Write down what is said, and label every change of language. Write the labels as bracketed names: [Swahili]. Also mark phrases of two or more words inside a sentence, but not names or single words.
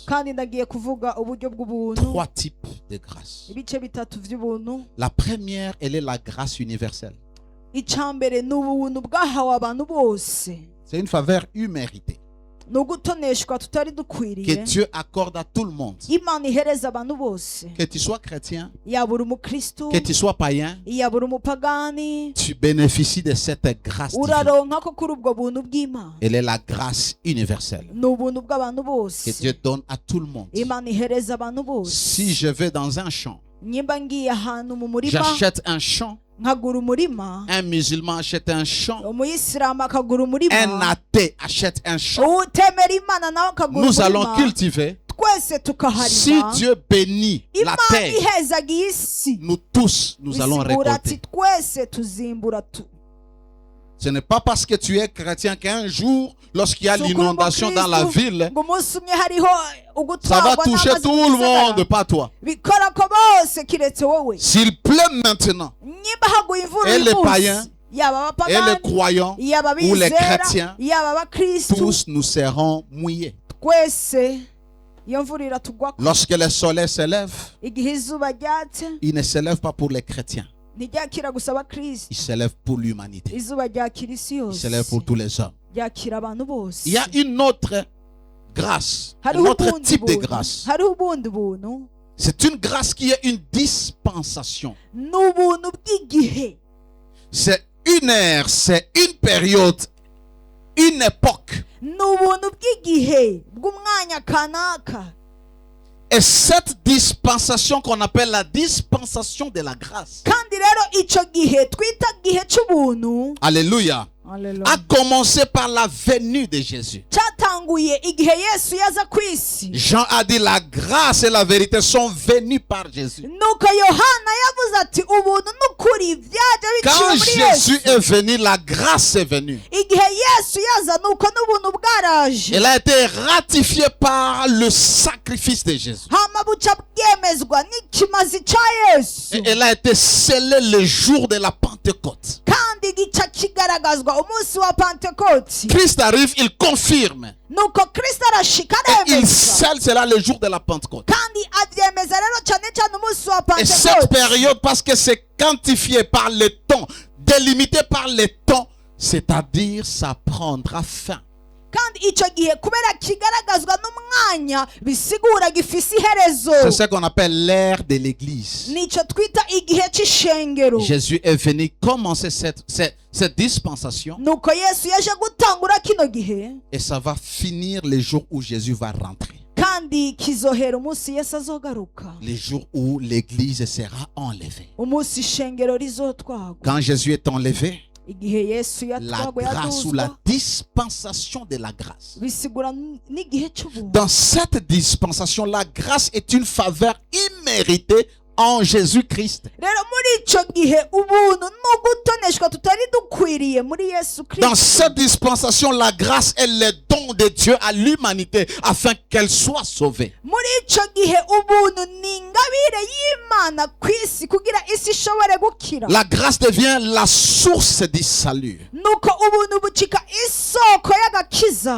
[Rundi] kandi ndagiye kuvuga uburyo bw'ubuntu, [French] 3 types de grâce. [Rundi] ibice bitatu by'ubuntu. [French] La première, elle est la grâce universelle. [Rundi] Icambere ni ubuntu bwahawe abantu bose, [French] C'est une faveur imméritée [Rundi] ni ugutoneshwa tutari [French] que [Rundi] dukwiriye [French] Dieu accorde à tout le monde. [Rundi] Imana ihereza abantu bose, [French] Que tu sois chrétien, [Rundi] yaba uri umukristu, [French] que tu sois païen, [Rundi] yaba uri umupagani, [French] tu bénéficies de cette grâce divine. [Rundi] uraronka ko kuri ubwo buntu bw'Imana. [French] Elle est la grâce universelle [Rundi] Ni ubuntu bw'abantu [French] que [Rundi] bose [French] Dieu donne à tout le monde. [Rundi] Imana ihereza abantu bose. [French] Si je vais dans un champ, [Rundi] Nyimba ngiye ahantu mu murima [French] j'achète un champ, [Rundi] nkagura umurima, [French] un musulman achète un champ, [Rundi] umuyisilamu akagura [French] un [Rundi] umurima, [French] athée achète un champ. [Rundi] utemera Imana nawe akagura [French] Nous allons [Rundi] umurima, [French] cultiver. [Rundi] twese [French] Si [Rundi] tukaharima. [French] Dieu bénit la [Rundi] Imana [French] terre, [Rundi] ihezaga iyi si, [French] nous tous, nous allons [Rundi] bisigura ati [French] récolter. [Rundi] twese tuzimbura tu. [French] Ce n'est pas parce que tu es chrétien qu'un jour, lorsqu'il y a l'inondation dans la ville, [Rundi] ngo umunsi umwe hariho [French] ça va [Rundi] ugutwarwa [French] toucher [Rundi] n'amazi [French] tout [Rundi] mu [French] le [Rundi] gisagara. [French] monde, pas toi. [Rundi] Bikora ko bose kiretse wowe. [French] S'il pleut maintenant, [Rundi] Nyimba haguye imvura [French] Et [Rundi] uyu [French] les [Rundi] munsi, [French] païens, [Rundi] yaba [French] et les [Rundi] abapagani, [French] croyants, [Rundi] yaba [French] ou les [Rundi] abizera, [French] chrétiens, [Rundi] yaba abakristu, [French] tous nous serons mouillés. [Rundi] twese iyo mvura iratugwako. [French] Lorsque le soleil s'élève, [Rundi] Igihe izuba ryatse [French] il ne s'élève pas pour les chrétiens, [Rundi] ntiryakira gusa abakristu, [French] il s'élève pour l'humanité. [Rundi] izuba ryakira isi [French] Il [Rundi] yose, [French] s'élève pour tous les hommes. [Rundi] ryakira abantu bose. [French] Il y a une autre grâce, un [Rundi] Hariho [French] autre [Rundi] ubundi [French] type de [Rundi] buntu, [French] grâce. [Rundi] hariho ubundi buntu, [French] C'est une grâce qui est une dispensation. [Rundi] ni ubuntu bw'igihe, [French] C'est une ère, c'est une période, une époque. [Rundi] ni ubuntu bw'igihe bw'umwanya kanaka. [French] Et cette dispensation qu'on appelle la dispensation de la grâce, [Rundi] kandi rero ico gihe twita gihe c'ubuntu, [French] alléluia, a commencé par la venue de Jésus. [Rundi] cyatanguye igihe Yesu yaza ku isi. [French] Jean a dit la grâce et la vérité sont venues par Jésus. [Rundi] Nuko Yohana yavuze ati ubuntu n'ukuri byaje biciye [French] Quand [Rundi] muri [French] Jésus [Rundi] Yesu. [French] est venu, la grâce est venue. [Rundi] Igihe Yesu yaza nuko n'ubuntu bwaraje, [French] Elle a été ratifiée par le sacrifice de Jésus. [Rundi] hama buca bwemezwa n'ikimazi ca Yesu, [French] Et elle a été scellée le jour de la Pentecôte. [Rundi] kandi gica kigaragazwa umunsi wa Pentekoti. [French] Christ arrive, il confirme. [Rundi] Nuko Kristo arashika [French] Et il [Rundi] aremeza, [French] scelle cela le jour de la Pentecôte. [Rundi] kandi avyemeza rero cyane cyane umunsi wa [French] Et cette [Rundi] Pentekoti. [French] période, parce que c'est quantifié par le temps, délimité par le temps, c'est-à-dire ça prendra fin. [Rundi] kandi ico gihe kubera kigaragazwa n'umwanya bisigura gifise iherezo. [French] C'est ce qu'on appelle l'ère de l'Église. [Rundi] Nico twita igihe c'ishengero. [French] Jésus est venu commencer cette dispensation [Rundi] Nuko Yesu yaje gutangura kino gihe, [French] et ça va finir le jour où Jésus va rentrer. [Rundi] kandi kizohera umunsi Yesu azogaruka, [French] Le jour où l'Église sera enlevée. [Rundi] umunsi ishengero rizotwagwa. [French] Quand Jésus est enlevé, [Rundi] Igihe Yesu [French] la [Rundi] yatwagwa [French] grâce ou la [Rundi] yaduzwa, [French] dispensation de la grâce. [Rundi] bisigura n'igihe c'ubuntu. [French] Dans cette dispensation, la grâce est une faveur imméritée en Jésus-Christ. [Rundi] Rero muri ico gihe ubuntu n'ugutoneshwa tutari dukwiriye muri Yesu [French] Dans [Rundi] Kristo. [French] cette dispensation, la grâce est le don de Dieu à l'humanité afin qu'elle soit sauvée. [Rundi] Muri ico gihe ubuntu ni ingabire y'Imana ku isi kugira isi ishobore gukira. [French] La grâce devient la source du salut. [Rundi] Nuko ubuntu bucika isoko y'agakiza.